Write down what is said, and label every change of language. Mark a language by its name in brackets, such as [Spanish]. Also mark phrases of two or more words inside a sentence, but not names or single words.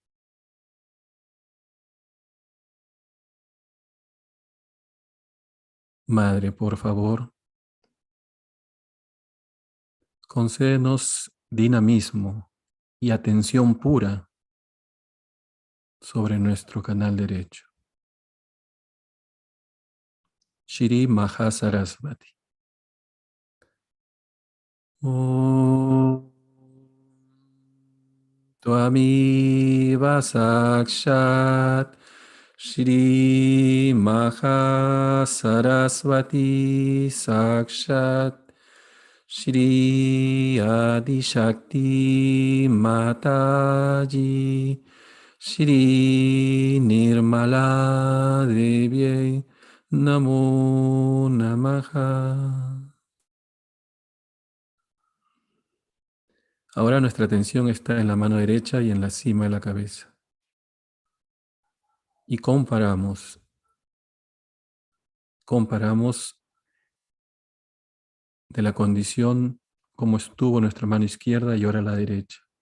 [Spanish] Madre, por favor, concédenos dinamismo y atención pura sobre nuestro canal derecho. Shri Mahasarasvati. [Sanskrit] ॐ त्वमेव साक्षात् श्री महासरस्वती साक्षात् श्री आदि शक्ति माताजी श्री निर्मला देवी नमो नमः. [Spanish] Ahora nuestra atención está en la mano derecha y en la cima de la cabeza. Y comparamos de la condición como estuvo nuestra mano izquierda y ahora la derecha.